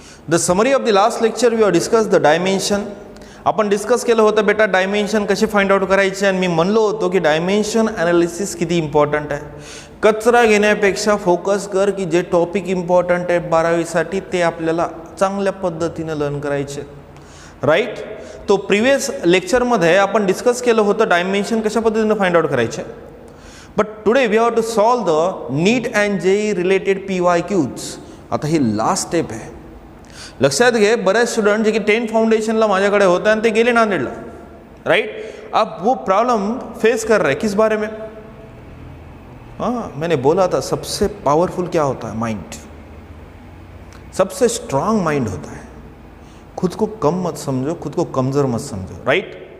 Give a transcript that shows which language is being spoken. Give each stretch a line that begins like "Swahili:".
English: The summary of the last lecture we are discuss the dimension.
Marathi: आपण discuss केलं होतं बेटा डायमेन्शन कसे फाइंड आउट करायचे, आणि मी म्हणलो होतो की डायमेन्शन ॲनालिसिस किती इम्पॉर्टंट आहे. कचरा घेण्यापेक्षा फोकस कर की जे टॉपिक इम्पॉर्टंट आहे 12वीसाठी ते आपल्याला चांगल्या पद्धतीने लर्न करायचे. राईट. तो प्रिवियस लेक्चरमध्ये आपण डिस्कस केलं होतं डायमेन्शन कशा पद्धतीने फाइंड आउट करायचे.
English: But today we have to solve the NEET and JEE related PYQs.
Marathi: आता ही लास्ट स्टेप आहे. लक्षात घे, बरेच स्टूडेंट जे की 10 फाउंडेशनला माझ्याकडे होते आणि ते गेले नांदेडला.
English: Right.
Hindi: अब वो प्रॉब्लम फेस कर रहे किस बारे में. हाँ, मैंने बोला था सबसे पावरफुल क्या होता है, माइंड. सबसे स्ट्रांग माइंड होता है. खुद को कम मत समझो, खुद को कमज़ोर मत समझो. राइट.